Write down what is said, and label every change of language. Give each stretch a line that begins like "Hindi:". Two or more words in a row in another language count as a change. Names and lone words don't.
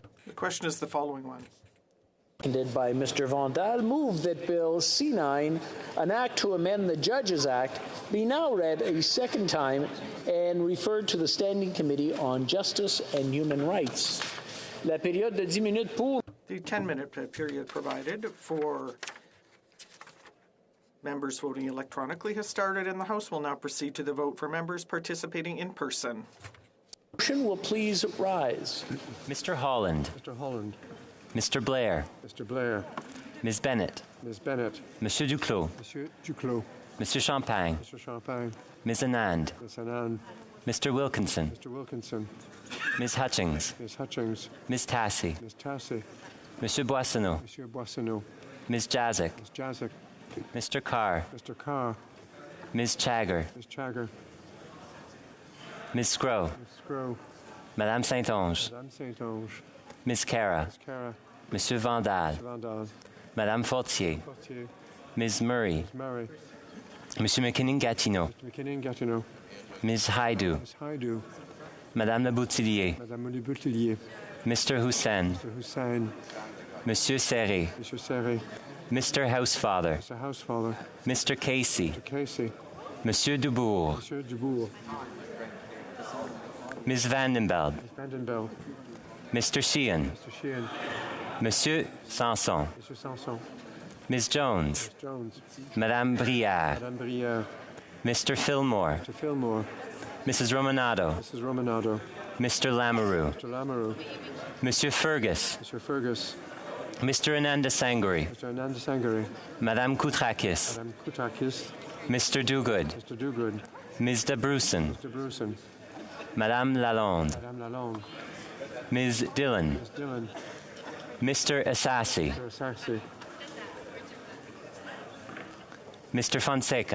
English: The question is the following one. Seconded by Mr. Vandal, move that Bill C-9, an act to amend the Judges Act, be now read a second time and referred to the Standing Committee on Justice and Human Rights.
French: La période de 10 minutes pour...
English: The 10-minute period provided for members voting electronically has started, and the House will now proceed to the vote for members participating in person. Motion will please rise. Mr. Holland. Mr. Holland. Mr. Blair. Mr. Blair. Ms. Bennett. Ms. Bennett.
French: Monsieur Duclos. Monsieur Duclos.
English: Mr. Champagne. Mr. Champagne. Ms. Anand. Ms. Anand. Mr. Wilkinson. Mr. Wilkinson. Ms. Hutchings. Ms. Hutchings. Ms. Tassi. Ms. Tassi.
French: Monsieur Boissonneau. Monsieur Boissonneau.
English: Ms. Jazik. Ms. Jazik. Mr. Carr. Mr. Carr. Ms. Chagger. Ms. Chagger. Ms. Scrow. Ms. Scrow.
French: Madame Saint-Onge. Madame Saint-Onge.
English: Ms. Cara. Ms. Cara.
French: Monsieur Vandal.
English: Mr. Vandal.
French: Madame Fortier. Fortier.
English: Ms. Murray. Ms. Murray.
French: Monsieur McKinnon-Gatineau.
English: Mr. McKinnon-Gatineau. Ms. Haidu. Ms. Haidu.
French: Madame Le Boutillier. Madame Le Boutillier.
English: Mr. Hussein. Mr. Hussein.
French: Monsieur Serré. Monsieur Serré.
English: Mr. Housefather. Mr. Housefather. Mr. Casey. Mr. Casey.
French: Monsieur Dubourg. Monsieur Dubourg.
English: Ms. Vandenbeld. Ms. Vandenbeld. Mr. Sheehan. Mr. Sheehan.
French: Monsieur Sanson. Monsieur Sanson.
English: Ms. Jones. Ms. Jones.
French: Madame Brière. Madame Brière.
English: Mr. Fillmore. Mr. Fillmore. Mrs. Romanado. Mrs. Romanado. Mr. Lamoureux. Mr. Lamoureux.
French: Monsieur Fergus.
English: Mr. Fergus. Mr. Ananda Sangari. Mr. Ananda Sangari.
French: Madame Koutrakis. Madame Koutrakis.
English: Mr. Dogood. Mr. Dogood. Ms. de Brusen. Mr. Brusen.
French: Madame Lalonde. Madame Lalonde.
English: Ms. Dillon. Ms. Dillon. Mr. Assassi. Mr. Assassi. Mr. Fonseca.